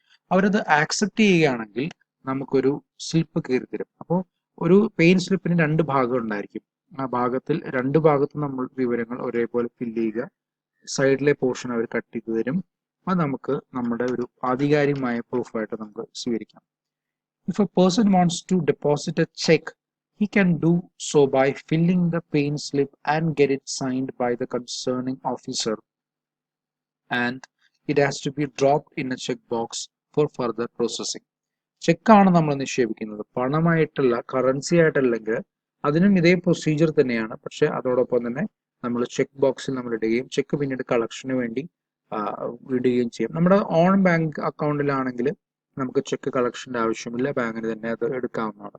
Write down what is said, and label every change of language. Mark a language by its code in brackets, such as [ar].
[ml] അവരത് ആക്സെപ്റ്റ് ചെയ്യുകയാണെങ്കിൽ നമുക്കൊരു സ്ലിപ്പ് കയറി തരും. അപ്പോൾ ഒരു പെയിൻ സ്ലിപ്പിന് 2 ഭാഗം ഉണ്ടായിരിക്കും. ആ ഭാഗത്തിൽ 2 ഭാഗത്തും നമ്മൾ വിവരങ്ങൾ ഒരേപോലെ ഫില്ല് ചെയ്യുക. സൈഡിലെ പോർഷൻ അവർ കട്ട് ചെയ്ത് തരും. അത് നമുക്ക് നമ്മുടെ ഒരു ആധികാരികമായ പ്രൂഫായിട്ട് നമുക്ക് സ്വീകരിക്കാം. [en] If a person wants to deposit a check, he can do so by filling the pain slip and get it signed by the concerning officer, and it has to be dropped in a check box for further processing. [ml] ചെക്കാണ് നമ്മൾ നിക്ഷേപിക്കുന്നത്, പണമായിട്ടുള്ള currency ആയിട്ടല്ലെങ്കിൽ അതിനും ഇതേ procedure തന്നെയാണ്. പക്ഷെ അതോടൊപ്പം തന്നെ നമ്മൾ check ബോക്സിൽ നമ്മൾ ഇടുകയും ചെക്ക് പിന്നീട് കളക്ഷന് വേണ്ടി വിടുകയും ചെയ്യും. നമ്മുടെ ഓൺ ബാങ്ക് അക്കൗണ്ടിലാണെങ്കിൽ നമുക്ക് ചെക്ക് കളക്ഷന്റെ ആവശ്യമില്ല, ബാങ്കിന് തന്നെ അത് എടുക്കാവുന്നതാണ്.